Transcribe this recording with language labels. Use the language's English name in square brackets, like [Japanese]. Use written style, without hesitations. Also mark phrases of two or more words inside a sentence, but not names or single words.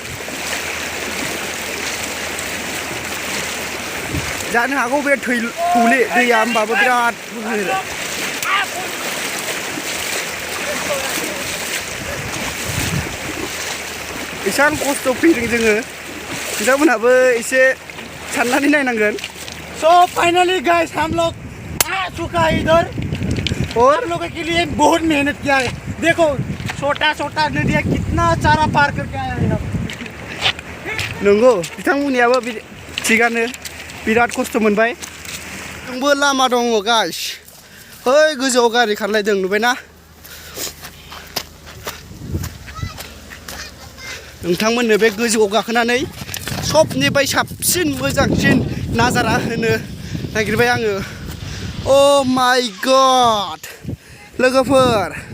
[Bodo] जानो हागौ बे थौले दैया होमबाबो बिराद बोहैरो एसां खस्थ' फैदों जोङो बिथांमोनहाबो एसे साननानै नायनांगोन [English] so finally guys [Hindi] हम लोग आ चुका है इधर और हम लोगों के लिए बहुत मेहनत किया है देखो छोटा नदिया कितना सारा पार करके आया है [Bodo] नंगौ बिथांमोननियाबो थिगानो बिराद खस्थ' मोनबाय जोंबो लामा दङ गाइस ओइ गोजौआव गारि खारलायदों नुबायना नोंथांमोननो बे गोजौआव गाखोनानै सबनिफ्राय साबसिन मोजांसिन नाजारा होनो नागिरबाय आङो [English] oh my god [Bodo] लोगोफोर